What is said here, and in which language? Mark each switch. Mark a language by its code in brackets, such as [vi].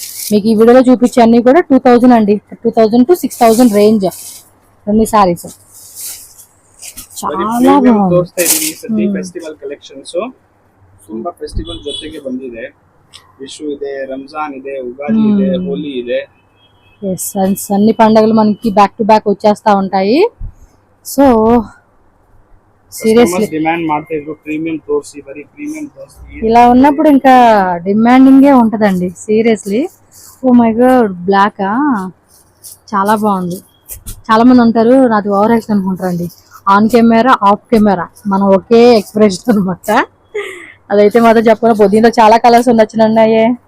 [te] మీకు ఈ వీడియోలో చూపించే అన్ని కూడా 2000 అండి, 2000 to 6000 రేంజ్ అన్ని సారీస్. చాలా బాగుంది. [kn] ತೋರಿಸ್ತಾ ಇದೀನಿ ಸದ್ಯ ಫೆಸ್ಟಿವಲ್ ಕಲೆಕ್ಷನ್ಸ್. ತುಂಬಾ ಫೆಸ್ಟಿವಲ್ ಜೊತೆಗೆ ಬಂದಿದೆ. ವಿಶು ಇದೆ, ರಂಜಾನ್ ಇದೆ, ಉಗಾದಿ ಇದೆ, ಹೋಲಿ ಇದೆ. [te] అన్ని పండుగలు మనకి బ్యాక్ టు బ్యాక్ వచ్చేస్తా ఉంటాయి. [en] so seriously [kn] డిమాండ్ ಮಾಡ್ತಾ ಇದ್ರು ಪ್ರೀಮಿಯಂ ತೋರಿಸಿ, ಬರೀ ಪ್ರೀಮಿಯಂ ತೋರಿಸಿ. [te] ఇలా ఉన్నప్పుడు ఇంకా డిమాండింగే ఉంటదండి seriously. [en] oh my God, block [te] చాలా బాగుంది. చాలా మంది అంటారు నాది ఓవర్ యాక్షన్ అనుకుంటారండి. ఆన్ కెమెరా ఆఫ్ కెమెరా మనం ఒకే ఎక్స్ప్రెషన్ అనమాట. అదైతే మాత్రం చెప్పకుండా దీంట్లో చాలా కలర్స్ ఉండొచ్చున్నాయే.